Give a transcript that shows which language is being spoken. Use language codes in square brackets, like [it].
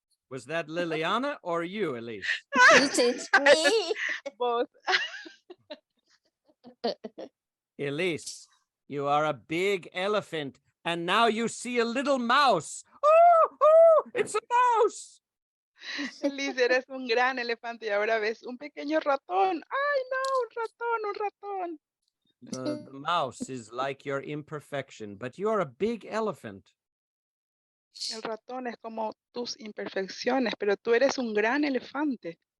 [en] Was that Liliana or you, Elise? It's me. Vos. Elise, you are a big elephant, and now you see a little mouse. Oh, it's a mouse. [es] Elise, eres un gran elefante y ahora ves un pequeño ratón. Ay, no, un ratón. [en] The mouse is like your imperfection, but you are a big elephant. [es] El ratón es como tus imperfecciones, pero tú eres un gran elefante.